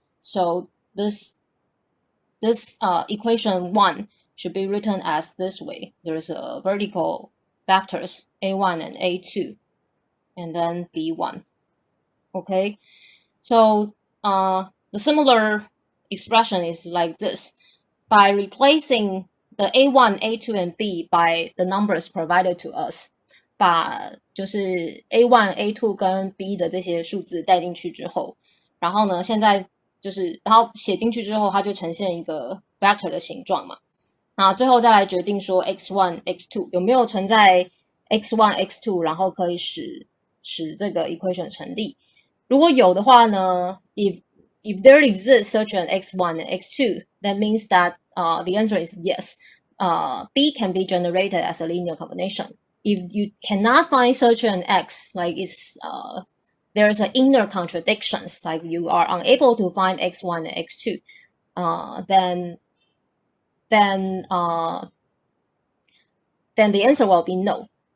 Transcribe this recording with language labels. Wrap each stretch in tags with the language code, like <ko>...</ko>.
<en>So this equation 1 should be written as this way. There's a vertical vectors a1 and a2, and then b1. Okay, so the similar expression is like this. By replacing the A1, A2, and B by the numbers provided to us,</en> <zh>把就是 A1, A2 跟 B 的这些数字带进去之后，然后呢，现在就是然后写进去之后，它就呈现一个 vector 的形状嘛。那最后再来决定说 x1, x2 有没有存在 x1, x2，然后可以使这个 equation 成立。如果有的话呢</zh> <en>if there exists such an x1 and x2, that means that the answer is yes. B can be generated as a linear combination. If you cannot find such an x, like it's there's an inner contradictions, like you are unable to find x1 and x2, then the answer will be no.</en>